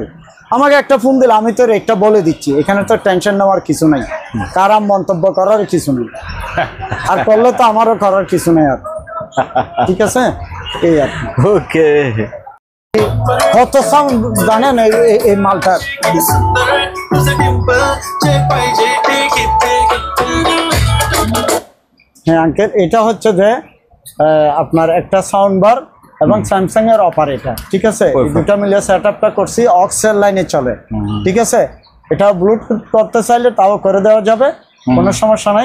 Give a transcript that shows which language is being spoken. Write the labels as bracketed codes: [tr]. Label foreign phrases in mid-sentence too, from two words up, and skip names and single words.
[bn] আমাকে একটা ফোন দিলে আমি তো রেটটা বলে দিচ্ছি, এখানে তো টেনশন নেওয়ার কিছু নাই, কারাম মন্তব্য করার কিছু নেই, আর করলে তো আমারও করার কিছু নেই আর, ঠিক আছে। এই আর কি। ওকে কত সাউন্ড জানেন এই মালটার? [mr] सुंदर तुझे डिंपल जे पाहिजे ते घेते [bn] হ্যাঁ আঙ্কেল, এটা হচ্ছে যে আপনার একটা সাউন্ড বার এবং স্যামসাং এর অফার, এটা ঠিক আছে। এই দুটো মিলিয়ে সেট আপটা করছি, অক্সের লাইনে চলে, ঠিক আছে। এটা ব্লুটুথ করতে চাইলে তাও করে দেওয়া যাবে, কোনো সমস্যা নাই।